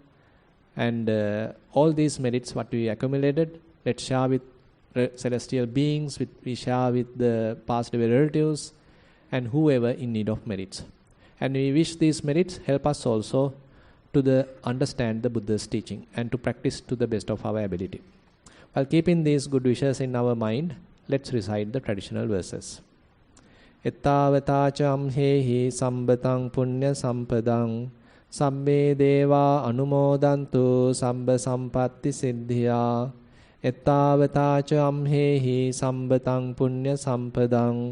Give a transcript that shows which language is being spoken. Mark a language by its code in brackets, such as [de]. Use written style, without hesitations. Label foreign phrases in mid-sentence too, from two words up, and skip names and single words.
[en] And all these merits what we accumulated, let's share with celestial beings, we share with the past relatives and whoever in need of merits. And we wish these merits help us also to understand the Buddha's teaching and to practice to the best of our ability. While keeping these good wishes in our mind, let's recite the traditional verses. [pi] Ettavata cham hehi sambatang punya sampadang Samme deva anumodantu samba sampatti siddhya. Ettavataca amhehi sambatang punya sampadang.